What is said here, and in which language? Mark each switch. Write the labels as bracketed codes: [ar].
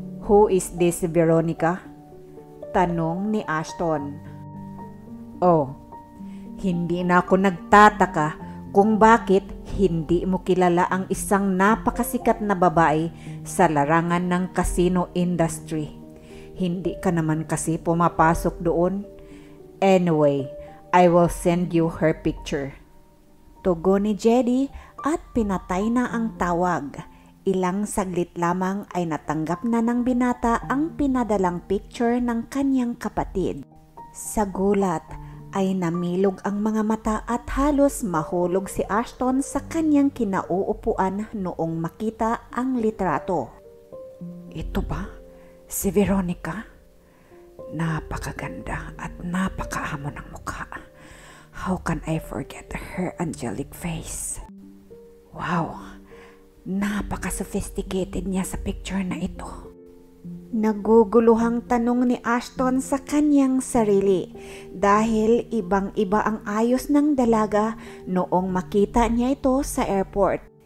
[en] Who is this Veronica? [tl] Tanong ni [en] Ashton. [tl] Oh, hindi na ako nagtataka kung bakit hindi mo kilala ang isang napakasikat na babae sa larangan ng casino industry. Hindi ka naman kasi pumapasok doon. [en] Anyway, I will send you her picture. [tl] Tugon ni Jedy at pinatay na ang tawag. Ilang saglit lamang ay natanggap na ng binata ang pinadalang picture ng kanyang kapatid. Sa gulat ay namilog ang mga mata at halos mahulog si Ashton sa kanyang kinauupuan noong makita ang litrato. Ito ba? Si Veronica? Napakaganda at napakaamo ng mukha. [en] How can I forget her angelic face? [tl] Wow, napaka-sophisticated niya sa picture na ito. Naguguluhang tanong ni Ashton sa kanyang sarili dahil ibang-iba ang ayos ng dalaga noong makita niya ito sa airport.